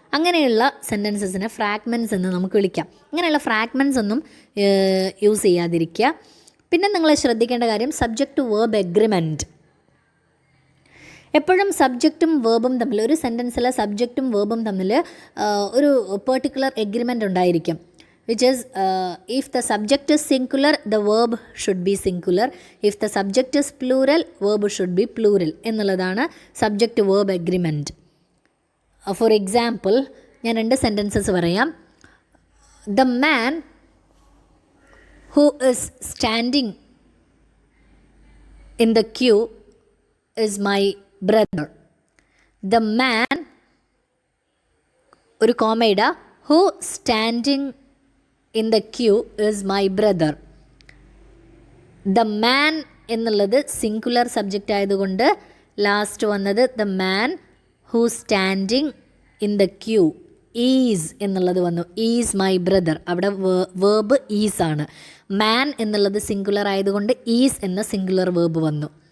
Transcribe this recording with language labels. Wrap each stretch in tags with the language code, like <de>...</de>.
<ml>അങ്ങനെയുള്ള സെൻറ്റൻസസിനെ ഫ്രാഗ്മെൻറ്റ്സ് എന്ന് നമുക്ക് വിളിക്കാം. അങ്ങനെയുള്ള ഫ്രാഗ്മെൻറ്റ്സ് ഒന്നും യൂസ് ചെയ്യാതിരിക്കുക. പിന്നെ നിങ്ങൾ ശ്രദ്ധിക്കേണ്ട കാര്യം സബ്ജക്റ്റ് ടു വേർബ് എഗ്രിമെൻറ്റ്. എപ്പോഴും സബ്ജക്റ്റും വേർബും തമ്മിൽ, ഒരു സെൻറ്റൻസിലെ സബ്ജക്റ്റും വേർബും തമ്മിൽ ഒരു പെർട്ടിക്കുലർ എഗ്രിമെൻ്റ് ഉണ്ടായിരിക്കും.</ml> <en>which is if the subject is singular, the verb should be singular. If the subject is plural, verb should be plural</en> <ml>എന്നുള്ളതാണ് subject verb agreement.</ml> <en>for example</en> <ml>ഞാൻ 2 sentences പറയാം.</ml> <en>The man who is standing in the queue is my brother. The man,</en> <ml>ഒരു കോമയിട,</ml> <en>who standing in the queue is my brother.</en> <ml>The man എന്നുള്ളത് singular subject ആയതുകൊണ്ട് last വന്നത്</ml> <en>the man who standing in the queue is</en> <ml>എന്നുള്ളത് വന്നു.</ml> <en>is my brother.</en> <ml>അവിടെ verb is ആണ്. man എന്നുള്ളത് singular ആയതുകൊണ്ട് is എന്ന സിംഗുലർ വേർബ് വന്നു.</ml>